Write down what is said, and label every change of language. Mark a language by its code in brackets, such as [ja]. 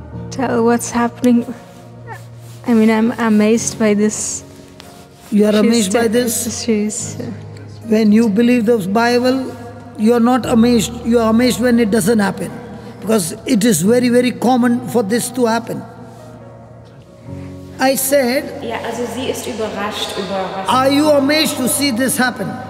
[en] Tell what's happening. I mean, I'm amazed by this. You are amazed by this? When you believe the Bible, you are not amazed. You are amazed when it doesn't happen. Because it is very, very common for this to happen. I said, [de] Ja, also sie ist überrascht über was. [en] are you amazed to see this happen?